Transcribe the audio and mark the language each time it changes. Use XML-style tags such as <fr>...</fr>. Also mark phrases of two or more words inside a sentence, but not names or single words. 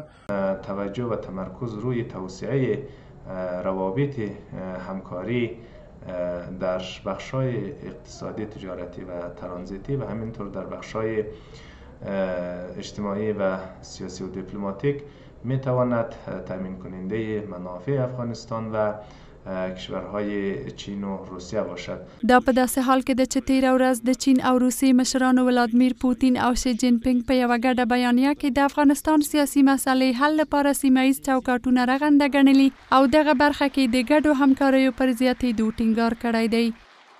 <fa>توجه و تمرکز روی توسعه روابط همکاری در بخش‌های اقتصادی، تجارتی و ترانزیتی و همینطور در بخش‌های اجتماعی و سیاسی و دیپلماتیک میتواند تامین کننده منافع افغانستان و کشورهای چین و روسیه باشد.</fa> <ps>دا په داسې حال کې ده چې تیره ورځ د چین او روسیې مشرانو ولادیمیر پوتین او شي جین پینګ په یوه ګډه بیانیه کې د افغانستان سیاسي مسلې حل لپاره سیمه ییز چوکاټونه رغنده ګڼلي او دغه برخه کې د ګډو همکاریو پر زیاتېدو ټینګار کړی دی.</ps>